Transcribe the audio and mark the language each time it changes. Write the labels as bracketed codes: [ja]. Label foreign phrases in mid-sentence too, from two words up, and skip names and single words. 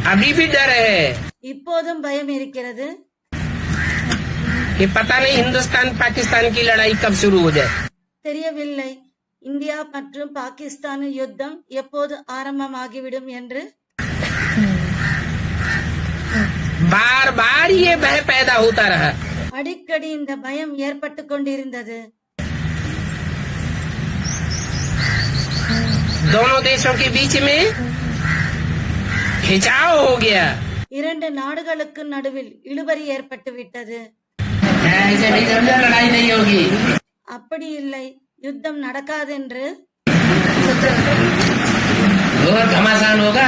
[hi] अभी भी डर है [ta] இப்போதும் பயம் இருக்கிறது. [hi] कि पता नहीं हिंदुस्तान पाकिस्तान की लड़ाई कब शुरू हो जाए. [ta] தெரியவில்லை இந்தியா மற்றும் பாகிஸ்தான் யுத்தம் எப்போது ஆரம்பமாகிவிடும் என்று. [hi] बार बार ये भय पैदा होता रहा. [ta] அடிக்கடி இந்த பயம் ஏற்பட்டு கொண்டிருந்தது. [hi] दोनों देशों के बीच में खिंचाव हो गया. [ta] இரண்டு நாடுகளுக்கு நடுவில் இழுபறி ஏற்பட்டு விட்டது. [hi] ऐसे नहीं समझा लड़ाई नहीं होगी. [ta] அப்படி இல்லை யுத்தம் நடக்காதென்று. [hi] और घमासान होगा.